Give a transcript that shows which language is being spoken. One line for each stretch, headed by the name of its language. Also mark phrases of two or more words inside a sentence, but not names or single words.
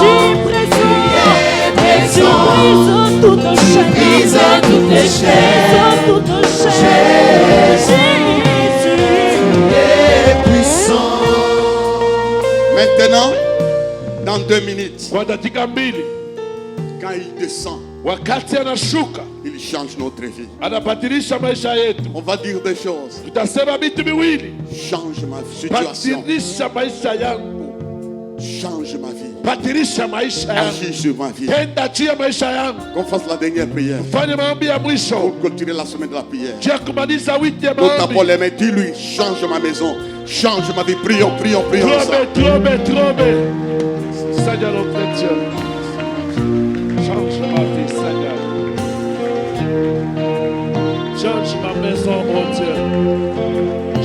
French: Tu es présent. brises toutes chaînes. Brise toutes les chaînes. Toutes chaînes. Jésus est puissant. Maintenant, dans 2 minutes,
Swahili: Kwa dakika mbili,
French: quand il descend,
Swahili: wakati anashuka,
French: il change notre vie.
Swahili: anabadilisha maisha yetu.
French: On va dire des choses.
Swahili: Tutasema vitu viwili:
French: Change ma situation.
Swahili: badilisha maisha yangu,
French: Change ma vie.
Swahili: badilisha maisha yangu,
French: Agis sur ma vie.
Swahili: tenda juu ya maisha yangu.
French: Qu'on fasse la dernière prière.
Swahili: Fanya maombi ya mwisho
French: Pour continuer la semaine de la prière.
Swahili: juu ya kumaliza wiki ya
French: Nous tapons
Swahili: maombi.
French: les mains. Dis-lui, change ma maison. Change ma vie. Prions, prions, prions ensemble. Trombe. Seigneur notre Dieu, change ma vie, Seigneur. Change ma maison, oh Dieu.